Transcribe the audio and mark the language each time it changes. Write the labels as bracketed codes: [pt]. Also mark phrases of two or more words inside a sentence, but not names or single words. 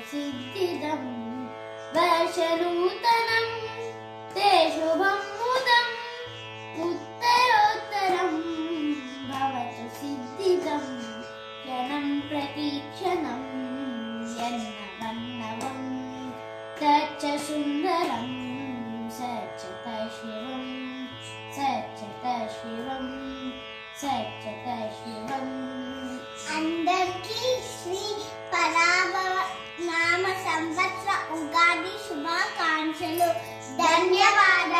[sa] सिद्धिदं वर्षनूतनं ते शुभं मुदम् उत्तरोत्तरं भवतु सिद्धिदं क्षणं प्रतिक्षणं यन्नवन्नवं तच्च सुन्दरं सच्चित शिवं सच्चित शिवं सच्चित शिवम् [te] అందరికీ శ్రీ పరాభవ నామ సంవత్సర ఉగాది శుభాకాంక్షలు. ధన్యవాదాలు.